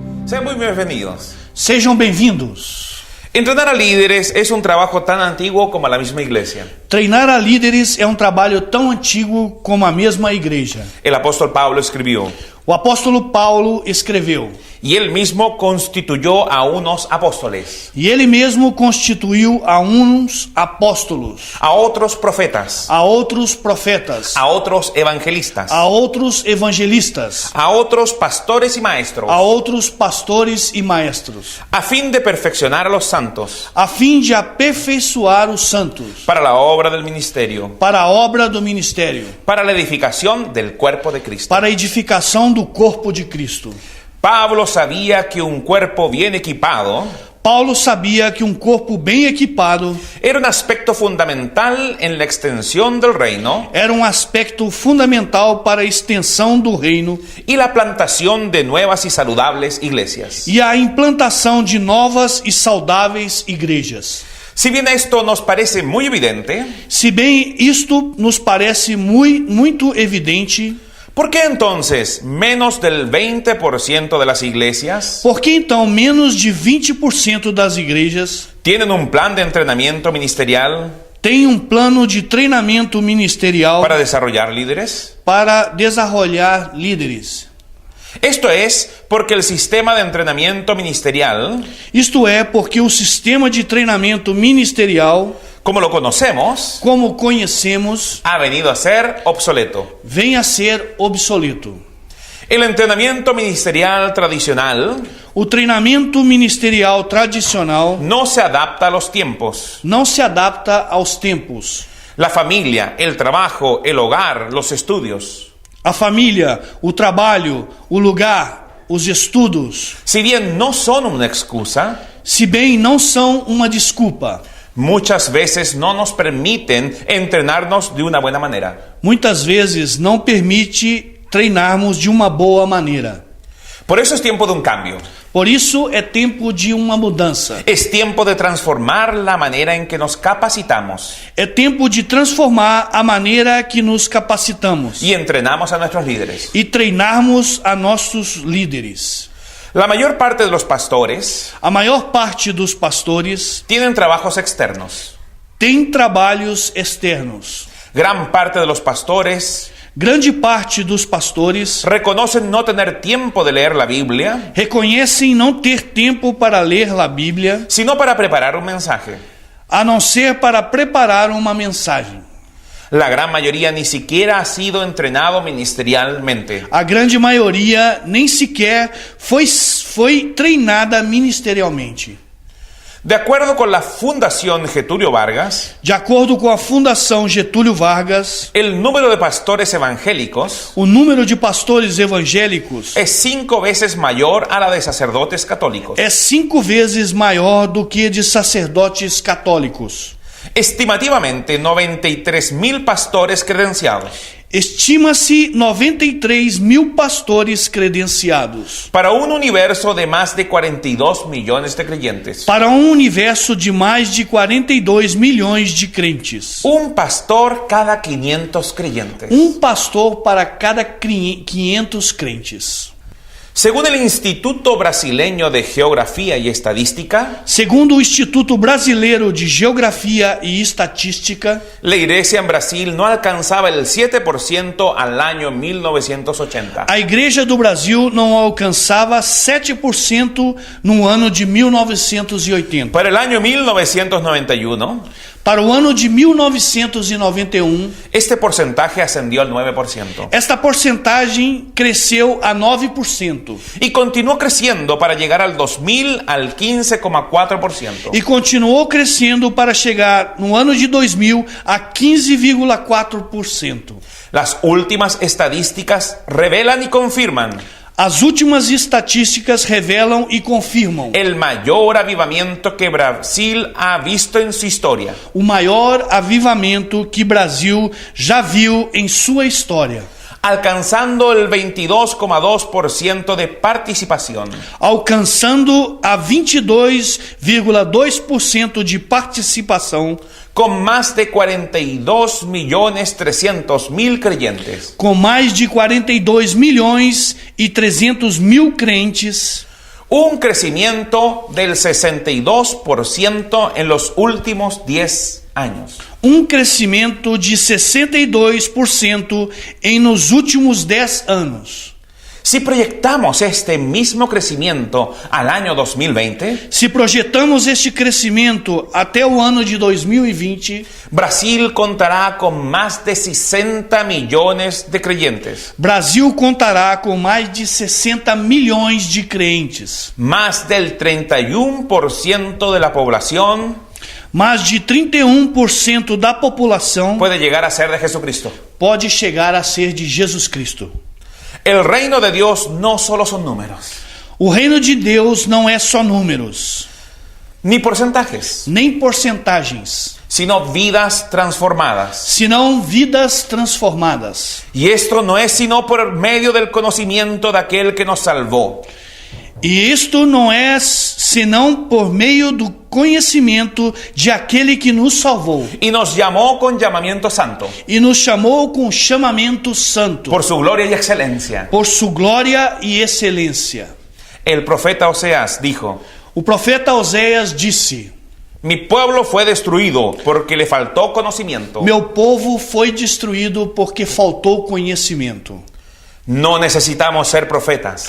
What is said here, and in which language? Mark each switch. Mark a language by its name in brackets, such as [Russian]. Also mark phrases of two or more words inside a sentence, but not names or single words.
[Spanish] Sean muy bienvenidos. [Portuguese] Sejam bem-vindos. [Spanish] Entrenar a líderes es un trabajo tan antiguo como la misma iglesia. [Portuguese] Treinar a líderes é um trabalho tão antigo como a mesma igreja. [Spanish] El apóstol Pablo escribió: [Portuguese] O apóstolo Paulo escreveu, [Spanish] y él mismo constituyó a unos apóstoles, [Portuguese] e ele mesmo constituiu a uns apóstolos, [Spanish] a otros profetas, [Portuguese] a outros profetas, [Spanish] a otros evangelistas, [Portuguese] a outros evangelistas, [Spanish] a otros pastores y maestros, [Portuguese] a outros pastores e maestros, [Spanish] a fin de perfeccionar a los santos, [Portuguese] a fim de aperfeiçoar os santos, [Spanish] para la obra del ministerio, [Portuguese] para a obra do ministério, [Spanish] para la edificación del cuerpo de Cristo. [Portuguese] para a edificação do corpo de Cristo. [Spanish] Pablo sabía que un cuerpo bien equipado [Portuguese] Paulo sabia que um corpo bem equipado [Spanish] era un aspecto fundamental en la extensión del reino [Portuguese] era um aspecto fundamental para a extensão do reino [Spanish] y la plantación de nuevas y saludables iglesias. [Portuguese] e a implantação de novas e saudáveis igrejas. [Spanish] Si bien esto nos parece muy evidente, [Portuguese] Se bem isto nos parece muito evidente, [Spanish] ¿por qué entonces menos del 20% de las iglesias [Portuguese] por que então menos de 20% das igrejas [Spanish] tienen un plan de entrenamiento ministerial [Portuguese] têm um plano de treinamento ministerial [Spanish] para desarrollar líderes? [Portuguese] para desenvolver líderes? [Spanish] Esto es porque el sistema de entrenamiento ministerial, [Portuguese] Isto é porque o sistema de treinamento ministerial, [Spanish] como lo conocemos, [Portuguese] como conhecemos, [Spanish] ha venido a ser obsoleto. [Portuguese] vem a ser obsoleto. [Spanish] El entrenamiento ministerial tradicional [Portuguese] O treinamento ministerial tradicional [Spanish] no se adapta a los tiempos. [Portuguese] não se adapta aos tempos. [Spanish] La familia, el trabajo, el hogar, los estudios. [Portuguese] A família, o trabalho, o lugar, os estudos, [Spanish] Si bien no son una excusa, [Portuguese] se bem não são uma desculpa, [Spanish] muchas veces no nos permiten entrenarnos de una buena manera. [Portuguese] muitas vezes não permite treinarmos de uma boa maneira. [Spanish] Por eso es tiempo de un cambio. [Portuguese] Por isso é tempo de uma mudança. [Spanish] Es tiempo de transformar la manera en que nos capacitamos [Portuguese] É tempo de transformar a maneira que nos capacitamos [Spanish] y entrenamos a nuestros líderes. [Portuguese] e treinarmos a nossos líderes. [Spanish] La mayor parte de los pastores [Portuguese] A maior parte dos pastores [Spanish] tienen trabajos externos. [Portuguese] tem trabalhos externos. [Spanish] Gran parte de los pastores [Portuguese] Grande parte dos pastores [Spanish] reconocen no tener tiempo de leer la Biblia, [Portuguese] reconhecem não ter tempo para ler a Bíblia, [Spanish] sino para preparar un mensaje. [Portuguese] a não ser para preparar uma mensagem. [Spanish] La gran mayoría ni siquiera ha sido entrenado ministerialmente. [Portuguese] A grande maioria nem sequer foi treinada ministerialmente. [Spanish] De acuerdo con la Fundación Getúlio Vargas, [Portuguese] De acordo com a Fundação Getúlio Vargas, [Spanish] el número de pastores evangélicos [Portuguese] o número de pastores evangélicos [Spanish] es 5 veces mayor a la de sacerdotes católicos. [Portuguese] é 5 vezes maior do que de sacerdotes católicos. [Spanish] Estimativamente, 93.000 pastores credenciados. [Portuguese] Estima-se 93.000 pastores credenciados [Spanish] Para un universo de más de 42 millones de creyentes. [Portuguese] para um universo de mais de 42 milhões de crentes. [Spanish] Un pastor cada 500 creyentes. [Portuguese] Um pastor para cada 500 crentes. [Spanish] Según el Instituto Brasileño de Geografía y Estadística, [Portuguese] Segundo o Instituto Brasileiro de Geografia e Estatística, [Spanish] la iglesia en Brasil no alcanzaba el 7% al año 1980. [Portuguese] a Igreja do Brasil não alcançava 7% no ano de 1980. [Spanish] Para el año 1991, [Portuguese] Para o ano de 1991, [Spanish] este porcentaje ascendió al 9%. [Portuguese] esta porcentagem cresceu a 9% [Spanish] Y continuó creciendo para llegar al 2000 al 15,4%. [Portuguese] e continuou crescendo para chegar no ano de 2000 a 15,4%. [Spanish] Las últimas estadísticas revelan y confirman [Portuguese] As últimas estatísticas revelam e confirmam [Spanish] el mayor avivamiento que Brasil ha visto en su historia. [Portuguese] o maior avivamento que Brasil já viu em sua história, [Spanish] alcanzando el 22,2% de participación. [Portuguese] alcançando a 22,2% de participação, [Spanish] Con más de 42.300.000 creyentes. [Portuguese] com mais de 42 milhões e 300 mil crentes, [Spanish] un crecimiento del 62% en los últimos 10 años. [Portuguese] Crescimento de 62% nos últimos 10 anos. [Spanish] Si proyectamos este mismo crecimiento al año 2020, [Portuguese] Se projetamos este crescimento até o ano de 2020, [Spanish] Brasil contará con más de 60 millones de creyentes, [Portuguese] Brasil contará com mais de 60 milhões de crentes. [Spanish] más del 31% de la población [Portuguese] Mais de 31% da população [Spanish] puede llegar a ser de Jesucristo. [Portuguese] pode chegar a ser de Jesus Cristo. [Spanish] El reino de Dios no solo son números, [Portuguese] O reino de Deus não é só números, [Spanish] ni porcentajes, [Portuguese] nem porcentagens, [Spanish] sino vidas transformadas. [Portuguese] senão vidas transformadas. [Spanish] Y esto no es sino por medio del conocimiento de aquel que nos salvó. [Portuguese] E isto não é senão por meio do conhecimento de aquele que nos salvou [Spanish] Y nos llamó con llamamiento santo, [Portuguese] e nos chamou com chamamento santo, [Spanish] por su gloria y excelencia. [Portuguese] por sua glória e excelência. [Spanish] El profeta Oseas dijo: [Portuguese] O profeta Oséias disse: [Spanish] mi pueblo fue destruido porque le faltó conocimiento. [Portuguese] Meu povo foi destruído porque faltou conhecimento. [Spanish] No necesitamos ser profetas